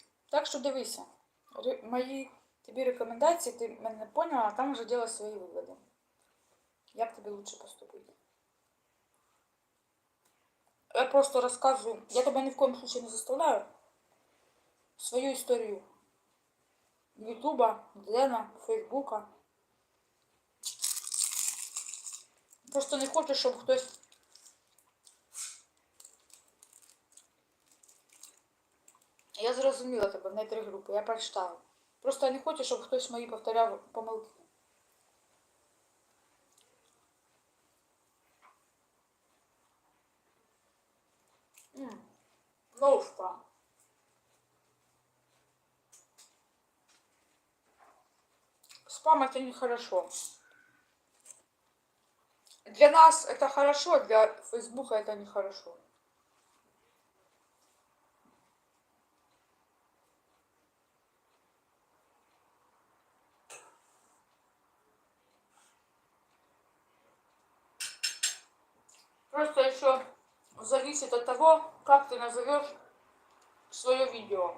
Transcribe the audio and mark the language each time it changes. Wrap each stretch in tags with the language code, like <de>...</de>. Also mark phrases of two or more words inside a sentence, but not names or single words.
<uk>Так що дивися. Мої тобі рекомендації, ти мене поняла, а там вже делай свої виводи. Як тобі лучше поступити?</uk> <ru>Я просто рассказываю. Я тебя ни в коем случае не заставляю. Свою историю. Ютуба, Длена, Фейсбука.</ru> <uk>Просто не хочу, щоб хтось... Я зрозуміла тебе, не 3 групи, я прочитала. Просто я не хочу, щоб хтось мої повторяв помилки.</uk> <ru>Ну что? Спам это нехорошо. Для нас это хорошо, для Фейсбука это нехорошо. Просто еще зависит от того, как ты назовешь свое видео.</ru>